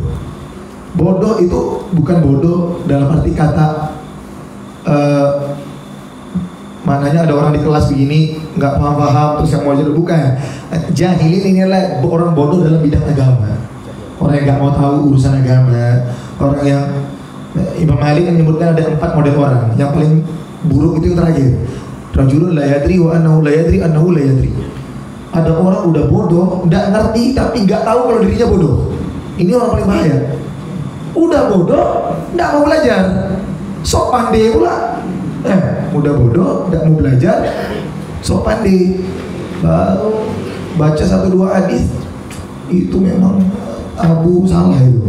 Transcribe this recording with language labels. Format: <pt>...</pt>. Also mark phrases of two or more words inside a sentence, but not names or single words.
<id>Bodoh itu bukan bodoh dalam arti kata maknanya ada orang di kelas begini nggak paham terus yang mau jadi, bukan. Jahilin ini adalah orang bodoh dalam bidang agama, orang yang nggak mau tahu urusan agama, orang yang Imam Malik kan menyebutkan ada 4 model orang. Yang paling buruk itu yang terakhir,</id> <ar>رجل لا يدري وأنه لا يدري أنه لا يدري.</ar> <id>Ada orang udah bodoh, nggak ngerti tapi nggak tahu kalau dirinya bodoh. Ini orang paling bahaya. Udah bodoh, nggak mau belajar. Sok pandai pula, udah bodoh, tidak mau belajar, sok pandai, baru baca 1-2 hadis, itu memang Abu salah itu.</id>